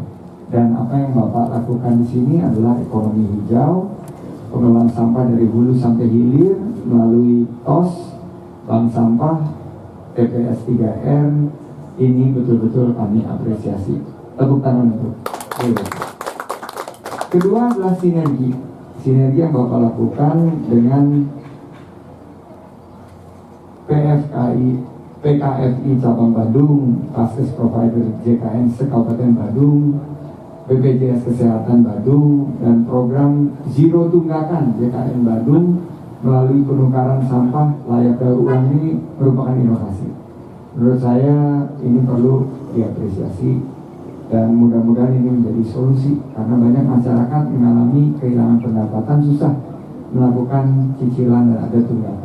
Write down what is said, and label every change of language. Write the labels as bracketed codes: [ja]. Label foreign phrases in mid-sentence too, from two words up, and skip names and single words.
[id] Dan apa yang Bapak lakukan di sini adalah ekonomi hijau, pengelolaan sampah dari hulu sampai hilir melalui TOS, bank sampah, TPS 3R. Ini betul-betul kami apresiasi. Tepuk tangan untuk BWC. Kedua adalah sinergi yang Bapak lakukan dengan PKFI Cabang Badung, Paskes Provider JKN se-Kabupaten Badung, BPJS Kesehatan Badung, dan program Zero Tunggakan JKN Badung melalui penukaran sampah layak daur ulang ini merupakan inovasi. Menurut saya ini perlu diapresiasi. Dan mudah-mudahan ini menjadi solusi, karena banyak masyarakat mengalami kehilangan pendapatan, susah melakukan cicilan dan ada tunggakan.